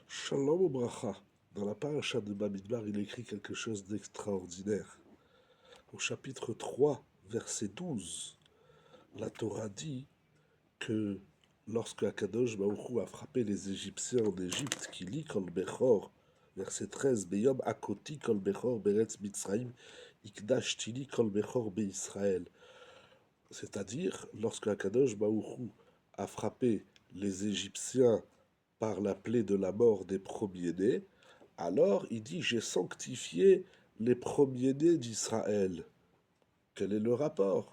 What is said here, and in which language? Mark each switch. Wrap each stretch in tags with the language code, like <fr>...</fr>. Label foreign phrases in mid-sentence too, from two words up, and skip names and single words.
<he>שלום וברכה.</he> <fr>Dans la paracha de Bamidbar, il écrit quelque chose d'extraordinaire. Au chapitre 3, verset 12, la Torah dit que lorsque</fr> <he>הקדוש ברוך הוא</he> <fr>a frappé les Égyptiens en Égypte, qui lit</fr> <he>כל בכור,</he> <fr>verset 13,</fr> <he>ביום הכתי כל בכור בארץ מצרים הקדשתי לי כל בכור בישראל.</he> <fr>C'est-à-dire, lorsque</fr> <he>הקדוש ברוך הוא</he> <fr>a frappé les Égyptiens par la plaie de la mort des premiers-nés, alors il dit « J'ai sanctifié les premiers-nés d'Israël ». Quel est le rapport?</fr>